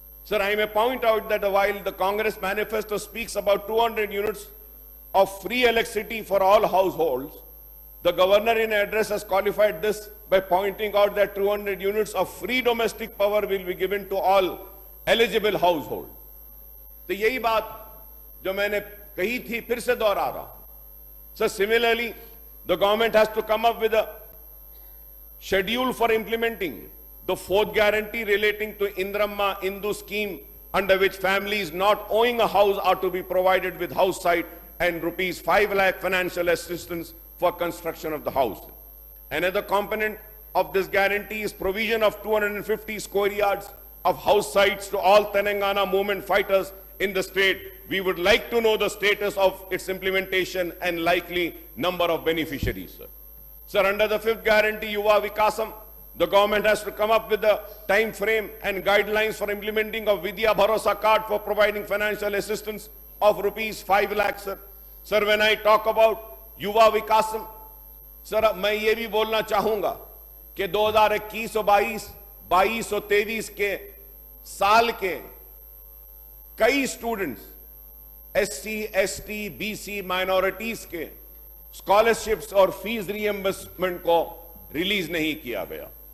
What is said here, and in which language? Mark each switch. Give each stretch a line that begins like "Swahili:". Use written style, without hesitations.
English: Sir, I may point out that while the Congress manifesto speaks about 200 units of free electricity for all households, the governor in an address has qualified this by pointing out that 200 units of free domestic power will be given to all eligible households.
Hindi: तो यही बात जो मैंने कही थी फिर से दोहरा रहा हूं.
English: So similarly, the government has to come up with a schedule for implementing the fourth guarantee relating to Indramma Indu scheme, under which families not owning a house are to be provided with house site and rupees 5 lakh financial assistance for construction of the house. Another component of this guarantee is provision of 250 square yards of house sites to all Telangana movement fighters in the state. We would like to know the status of its implementation and likely number of beneficiaries, sir. Sir, under the fifth guarantee, Yuva Vikasam, the government has to come up with the time frame and guidelines for implementing of Vidya Bharosa card for providing financial assistance of rupees 5 lakhs, sir. Sir, when I talk about Yuva Vikasam, sir,
Hindi: मैं ये भी बोलना चाहूंगा कि 2021 और 22 और 23 के साल के कई students SC, ST, BC minorities के स्कॉलरशिप्स और फीस रीएम्बर्समेंट को रिलीज नहीं किया गया.